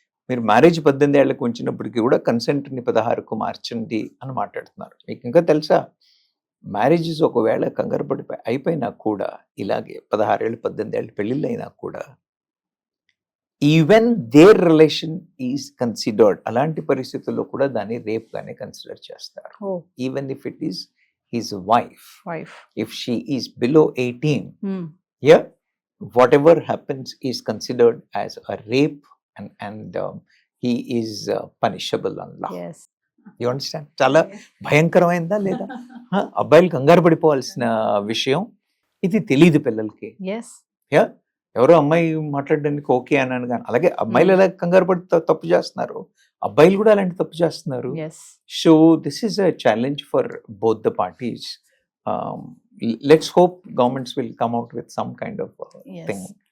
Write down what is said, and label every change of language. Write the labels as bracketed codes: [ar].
[te] మీరు మ్యారేజ్ 18 ఏళ్లకు ఉంచినప్పటికీ కూడా కన్సెంట్ని 16కు మార్చండి అని మాట్లాడుతున్నారు. మీకు ఇంకా తెలుసా, మ్యారేజెస్ ఒకవేళ కంగారు పడిపోయి అయిపోయినా కూడా, ఇలాగే 16 ఏళ్ళు 18 ఏళ్ళు పెళ్ళిళ్ళు అయినా కూడా, [en] even their relation is considered, [te] అలాంటి పరిస్థితుల్లో కూడా దాన్ని రేప్ గానే కన్సిడర్ చేస్తారు. [en] Even if it is his wife, if she is below 18, whatever happens is considered as a rape and he is punishable on law. You understand? [te] చాలా భయంకరమైందా లేదా? అబ్బాయిలు కంగారు పడిపోవాల్సిన విషయం ఇది, తెలియదు పిల్లలకి. ఎవరో అమ్మాయి మాట్లాడడానికి ఓకే అన్నాను కానీ, అలాగే అమ్మాయిలు ఎలా కంగారు పడి తప్పు చేస్తున్నారు, అబ్బాయిలు కూడా అలాంటి తప్పు చేస్తున్నారు. [en] So this is a challenge for both the parties. Let's hope governments will come out with some kind of thing.